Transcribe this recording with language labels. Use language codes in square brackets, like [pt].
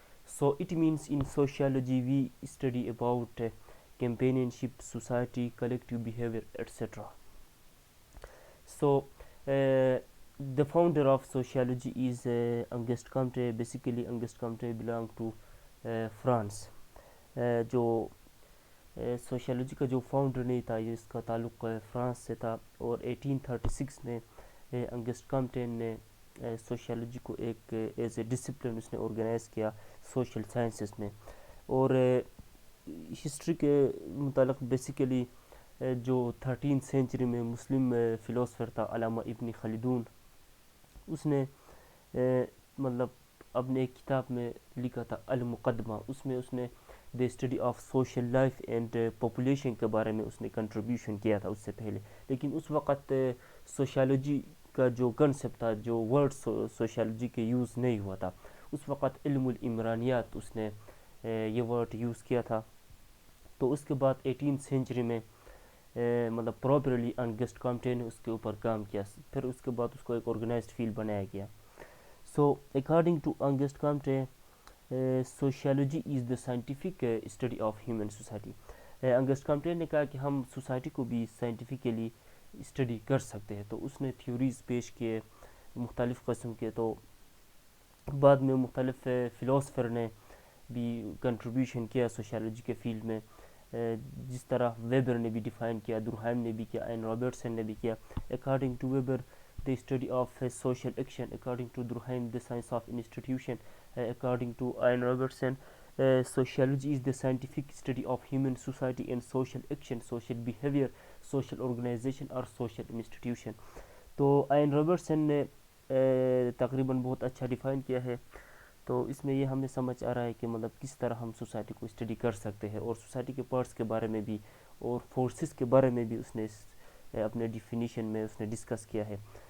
[en] So it means in sociology we study about companionship, society, collective behavior, etc. So the founder of sociology is Auguste Comte. Basically, Auguste Comte belonged to France. [hi] जो sociology का जो founder नहीं था, ये इसका ताल्लुक़ France से था, और 1836 में अंगस्ट कॉम्टेन ने सोशियोलॉजी को एक [en] as a discipline [hi] उसने ऑर्गेनाइज़ किया सोशल साइंसेस में. और हिस्ट्री के मुतालिक बेसिकली जो 13th सेंचुरी में मुस्लिम फ़िलोसफर था अल्लामा इब्न खलदून, उसने मतलब अपने एक किताब में लिखा था अल मुक़द्दमा. उसमें उसने [en] the study of social life and population [hi] के बारे में उसने कंट्रीब्यूशन किया था उससे पहले. लेकिन उस वक़्त सोशियोलॉजी का जो कंसेप्ट था, जो वर्ड सोशियोलॉजी के यूज़ नहीं हुआ था. उस वक़्त इल्मुल इमरानियात उसने ये वर्ड यूज़ किया था. तो उसके बाद 18th सेंचुरी में मतलब प्रॉपरली ऑगस्ट कॉम्टे ने उसके ऊपर काम किया. फिर उसके बाद उसको एक ऑर्गेनाइज्ड फील्ड बनाया गया. [en] So according to Auguste Comte, sociology is the scientific study of human society. [hi] अंगस्ट Comte ने कहा कि हम सोसाइटी को भी साइंटिफिकली स्टडी कर सकते हैं. तो उसने थ्योरीज़ पेश किए मुख्तलिफ़ किस्म के. तो बाद में मुख्तलिफ़ फ़िलोसफर ने भी कंट्रीब्यूशन किया सोशियोलॉजी के फील्ड में. जिस तरह वेबर ने भी डिफ़ाइन किया, दुरहाइम ने भी किया, एन रॉबर्टसन ने भी किया. [en] According to Weber, the study of social action. According to Durkheim, the science of institution. According to Ian Robertson, sociology is the scientific study of human society and social action, social behavior, social organization or social institution. [hi] तो ion Robertson ने तकरीबन बहुत अच्छा define किया है. तो इसमें ये हमें समझ आ रहा है कि मतलब किस तरह हम सोसाइटी को स्टडी कर सकते हैं, और सोसाइटी के पार्ट्स के बारे में भी और फोर्सेस के बारे में भी उसने अपने डिफिनीशन में उसने डिस्कस किया है.